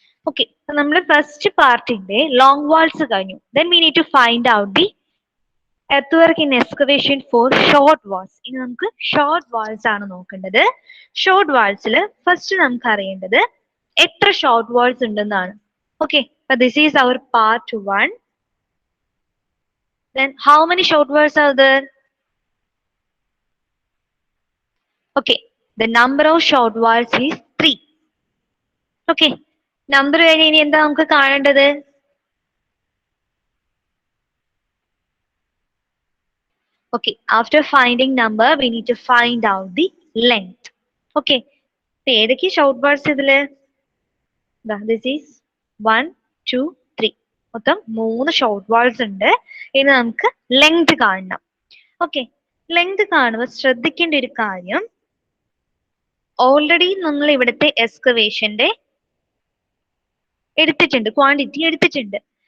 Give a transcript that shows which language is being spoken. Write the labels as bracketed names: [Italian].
[Malayalam] Okay, നമ്മുടെ first പാർട്ടിന്റെ long walls കഴിഞ്ഞു. [English] Then we need to find out the earthwork in excavation for short walls. [Malayalam] ഇനി നമുക്ക് short walls ആണ് നോക്കേണ്ടത്. Short വാൾസിൽ first നമുക്ക് അറിയേണ്ടത് എത്ര ഷോർട്ട് വാൾസ് ഉണ്ടെന്നാണ്. [English] Okay, this is our part 1. Then how many short walls are there? Okay, the number of short walls is 3. [Malayalam] Okay, number കഴിഞ്ഞ് ഇനി എന്താ നമുക്ക് കാണേണ്ടത്? [English] Okay, after finding number, we need to find out the length. [Malayalam] Okay, ഏതൊക്കെ short walls ഇതില്? [English] This is 1, 2, 3. [Malayalam] മൊത്തം 3 short walls ഉണ്ട്. ഇനി നമുക്ക് ലെങ്ത് കാണണം. ഓക്കെ, ലെങ്ത് കാണുമ്പോൾ ശ്രദ്ധിക്കേണ്ട ഒരു കാര്യം, ഓൾറെഡി നമ്മൾ ഇവിടുത്തെ എക്സ്കവേഷന്റെ എടുത്തിട്ടുണ്ട്, ക്വാണ്ടിറ്റി എടുത്തിട്ടുണ്ട്.